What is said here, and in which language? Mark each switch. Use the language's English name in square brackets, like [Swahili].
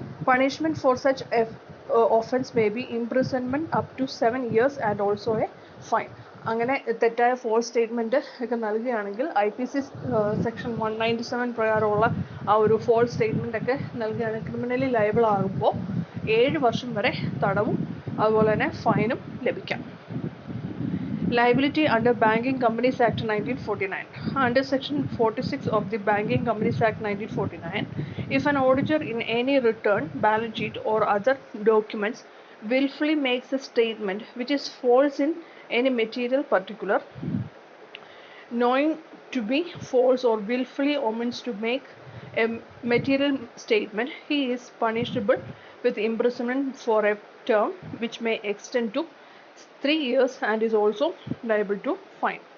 [English] Punishment for such offense may be imprisonment up to 7 years and also a fine. [Malayalam] അങ്ങനെ തെറ്റായ false statement ഒക്കെ നൽകുകയാണെങ്കിൽ IPC section 197 പ്രകാരമുള്ള ആ ഒരു ഫോൾസ് സ്റ്റേറ്റ്മെൻ്റ് ഒക്കെ നൽകുകയാണെങ്കിൽ ക്രിമിനലി ലയബിൾ ആകുമ്പോൾ 7 വർഷം വരെ തടവും അതുപോലെ തന്നെ ഫൈനും ലഭിക്കാം. [English] Liability under Banking Companies Act 1949. Under section 46 of the Banking Companies Act 1949, if an auditor in any return, balance sheet or other documents willfully makes a statement which is false in any material particular, knowing to be false or willfully omits to make a material statement, he is punishable with imprisonment for a term which may extend to 3 years and is also liable to fine.